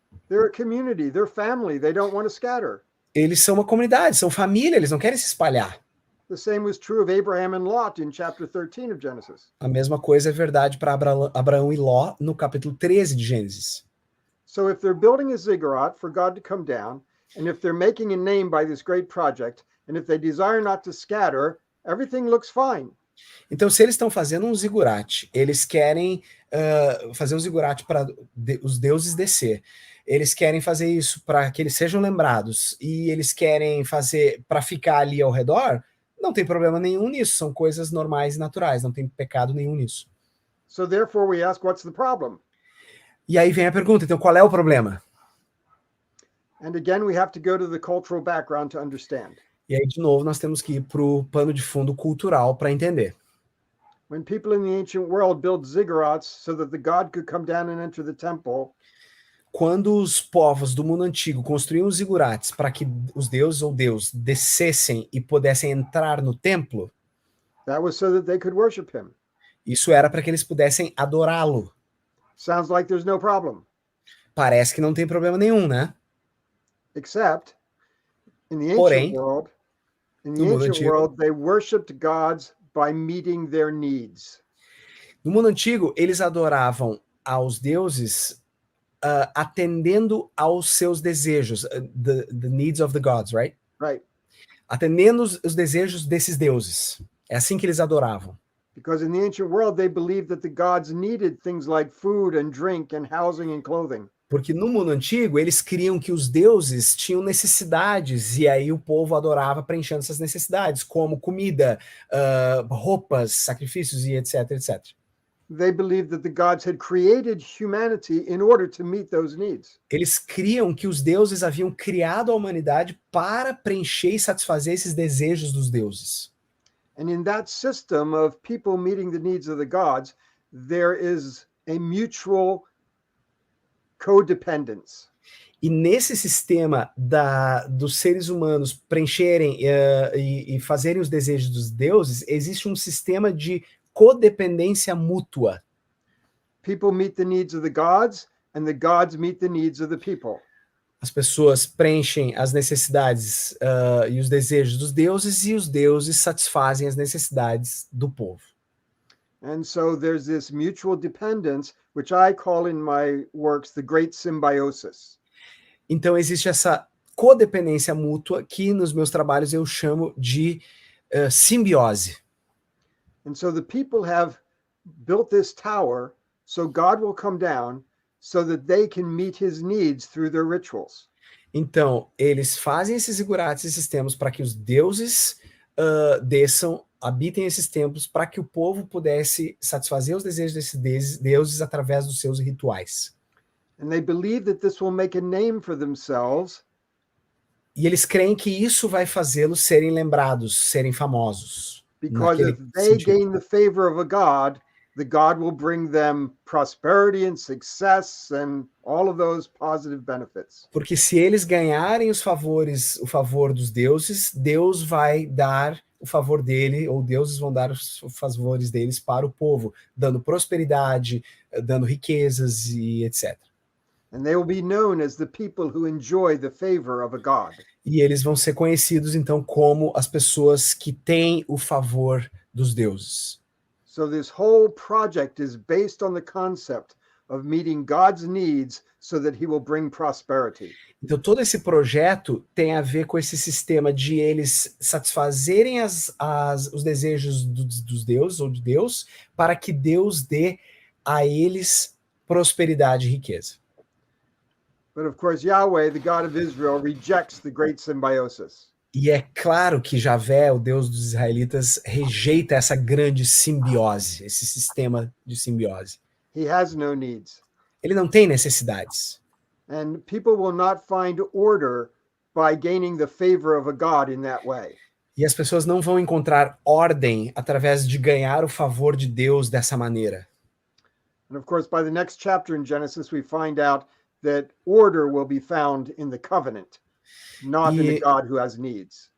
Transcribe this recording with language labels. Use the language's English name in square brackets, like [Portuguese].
[English] They're a community, they're family, they don't want to scatter. [Portuguese] Eles são uma comunidade, são família, eles não querem se espalhar. [English] The same was true of Abraham and Lot in chapter 13 of Genesis. [Portuguese] A mesma coisa é verdade para Abraão e Ló no capítulo 13 de Gênesis. [English] So if they're building a ziggurat for God to come down, and if they're making a name by this great project, and if they desire not to scatter, everything looks fine. [Portuguese] Então, se eles estão fazendo um zigurate, eles querem fazer um zigurate para os deuses descer, eles querem fazer isso para que eles sejam lembrados, e eles querem fazer para ficar ali ao redor, não tem problema nenhum nisso, são coisas normais e naturais, não tem pecado nenhum nisso. [English] So therefore we ask, what's the problem? [Portuguese] E aí vem a pergunta, então qual é o problema? [English] And again, we have to go to the cultural background to understand. [Portuguese] E aí, de novo, nós temos que ir para o pano de fundo cultural para entender. [English] When people in the ancient world built ziggurats so that the god could come down and enter the temple, [Portuguese] quando os povos do mundo antigo construíam os zigurates para que os deuses ou Deus descessem e pudessem entrar no templo, [English] that was so that they could worship him. [Portuguese] Isso era para que eles pudessem adorá-lo. [English] Sounds like there's no problem. [Portuguese] Parece que não tem problema nenhum, né? [English] Except in the [Portuguese] Porém, [English] ancient world, they worshipped gods by meeting their needs. [Portuguese] No mundo antigo, eles adoravam aos deuses atendendo aos seus desejos, [English] the needs of the gods, right? Right. [Portuguese] Atendendo os desejos desses deuses. É assim que eles adoravam. [English] Because in the ancient world, they believed that the gods needed things like food and drink and housing and clothing. [Portuguese] Porque no mundo antigo, eles criam que os deuses tinham necessidades, e aí o povo adorava preenchendo essas necessidades, como comida, roupas, sacrifícios e etc, etc. [English] They believed that the gods had created humanity in order to meet those needs. [Portuguese] Eles criam que os deuses haviam criado a humanidade para preencher e satisfazer esses desejos dos deuses. [English] And in that system of people meeting the needs of the gods, there is a mutual codependence. [Portuguese] E nesse sistema dos seres humanos preencherem e fazerem os desejos dos deuses, existe um sistema de codependência mútua. [English] People meet the needs of the gods, and the gods meet the needs of the people. [Portuguese] As pessoas preenchem as necessidades e os desejos dos deuses, e os deuses satisfazem as necessidades do povo. [English] And so there's this mutual dependence, which I call in my works the great symbiosis. [Portuguese] Então existe essa codependência mútua que nos meus trabalhos eu chamo de simbiose. [English] And so the people have built this tower so God will come down so that they can meet his needs through their rituals. [Portuguese] Então, eles fazem esses zigurates, esses templos, para que os deuses desçam, habitem esses templos, para que o povo pudesse satisfazer os desejos desses deuses através dos seus rituais. [English] And they believe that this will make a name for themselves. [Portuguese] E eles creem que isso vai fazê-los serem lembrados, serem famosos. [English] Because if they gain the favor of a god, the god will bring them prosperity and success and all of those positive benefits. [Portuguese] Porque se eles ganharem o favor dos deuses, Deus vai dar o favor dele, ou deuses vão dar os favores deles para o povo, dando prosperidade, dando riquezas e etc. [English] And they will be known as the people who enjoy the favor of a god. [Portuguese] E eles vão ser conhecidos então como as pessoas que têm o favor dos deuses. [English] So this whole project is based on the concept of meeting God's needs so that he will bring prosperity. [Portuguese] Então todo esse projeto tem a ver com esse sistema de eles satisfazerem os desejos dos deuses ou de Deus, para que Deus dê a eles prosperidade e riqueza. [English] But of course, Yahweh, the God of Israel, rejects the great symbiosis. [Portuguese] E é claro que Javé, o Deus dos israelitas, rejeita essa grande simbiose, esse sistema de simbiose. [English] He has no needs. [Portuguese] Ele não tem necessidades. [English] And people will not find order by gaining the favor of a God in that way. [Portuguese] E as pessoas não vão encontrar ordem através de ganhar o favor de Deus dessa maneira. [English] And of course, by the next chapter in Genesis, we find out that order will be found in the covenant, not in the God who has needs.